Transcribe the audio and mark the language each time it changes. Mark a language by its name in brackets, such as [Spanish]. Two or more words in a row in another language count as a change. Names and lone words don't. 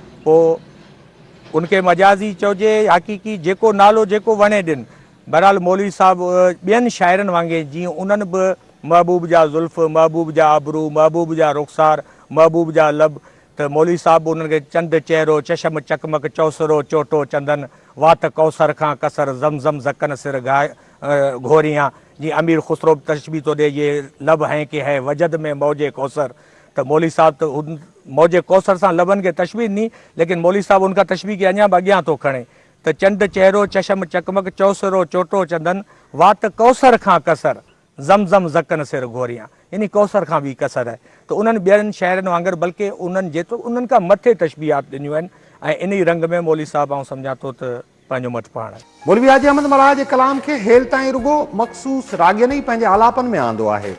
[Sindhi] पोइ उनखे मजाज़ी चइजे हक़ीक़ी जेको नालो जेको वणे ॾिन। बहरहाल मौलवी साहिबु ॿियनि शाइरनि वांगुरु जीअं उन्हनि बि महबूब जा ज़ुल्फ़, महबूब जा आबरू, महबूब जा रुख़सार, महबूब जा लब त मौलवी साहिबु उन्हनि खे चंद चहिरो चशम चकमक चौसरो चोटो चंदन वात कौसर खां कसर ज़म ज़कन सिर घोरियां जीअं अमीर ख़ुसरो तशबी थो ॾे [Urdu] یہ لب ہیں کہ ہے وجد میں موجِ کوثر. [Sindhi] त मौलवी साहिबु त उन मौजे कौसर सां लबनि खे तशबी ॾिनी, लेकिन मौलवी साहिबु उनखां तशबी खे अञा बि अॻियां थो खणे त चंद चहिरो चशम चकमक चौसरो चोटो चंदन वात कौसर खां कसर ज़म ज़कन सिर घोरियां, यानी कौसर खां बि कसर आहे। त उन्हनि ॿियनि शाइरनि वांगुरु बल्कि उन्हनि जेतिरो उन्हनि खां मथे तशबीहात ॾिनियूं आहिनि ऐं इन ई रंग में मौलवी साहिबु आउं सम्झां थो त पंहिंजो मत पाण आहे। मौलवी हाजी अहमद मल्हार जे कलाम खे हेल ताईं रुगो मख़सूस रागियन ई पंहिंजे आलापन में आंदो आहे।